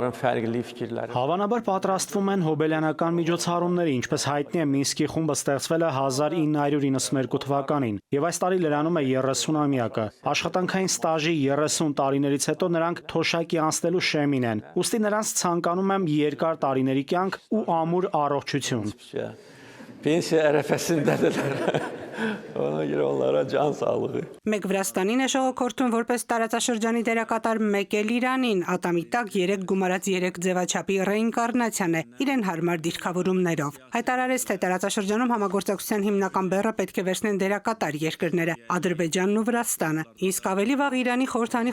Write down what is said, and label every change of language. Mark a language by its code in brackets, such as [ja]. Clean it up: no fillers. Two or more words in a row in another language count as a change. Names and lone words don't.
[hy] Հավանաբար պատրաստվում են հոբելյանական միջոցառումների, ինչպես հայտնի է Մինսկի խումբը ստեղծվել է 1992 թվականին, և այս տարի լրանում է 30-ամյակը։ Աշխատանքային ստաժի 30 տարիներից հետո նրանք թոշակի անցնելու շեմին են, ուստի նրանց ցանկանում եմ երկար տարիների կյանք ու ամուր առողջություն։ [az] Pensiya ərəfəsindədirlər. Ona görə onlara can sağlığı. [hy] Մեկ Վրաստանին է շողոքորթում որպես տարածաշրջանի դերակատար, մեկ էլ Իրանին ատամի տակ 3 գումարած 3 ձևաչափի ռեինկարնացիան է իրեն հարմար դիրքավորումներով։ Հայտարարեց, թե տարածաշրջանում համագործակցության հիմնական բեռը պետք է վերցնեն դերակատար երկրները Ադրբեջանն ու Վրաստանը։ Իսկ ավելի վաղ Իրանի խորհրդանի